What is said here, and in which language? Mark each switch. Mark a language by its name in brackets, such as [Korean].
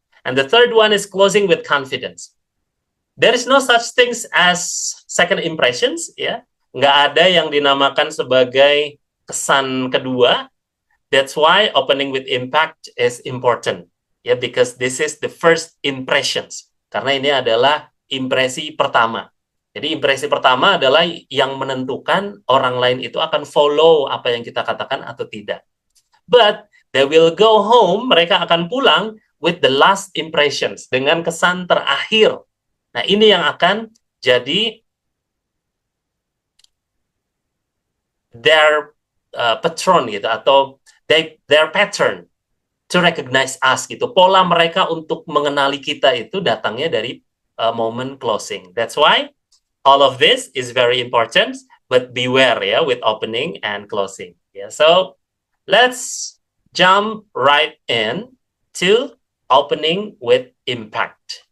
[English] And the third one is closing with confidence. There is no such things as second impressions, ya. [Indonesian] Nggak ada yang dinamakan sebagai kesan kedua. [English] That's why opening with impact is important, ya, because this is the first impressions. [Indonesian] Karena ini adalah impresi pertama. Jadi impresi pertama adalah yang menentukan orang lain itu akan follow apa yang kita katakan atau tidak. [English] But they will go home, [Indonesian] mereka akan pulang [English] with the last impressions, [Indonesian] dengan kesan terakhir. Nah, ini yang akan jadi [English] their patron [Indonesian] gitu, atau [English] their pattern to recognize us [Indonesian] gitu. Pola mereka untuk mengenali kita itu datangnya dari moment closing. [English] That's why all of this is very important, but beware ya with opening and closing. Yeah, so let's jump right in to opening with impact.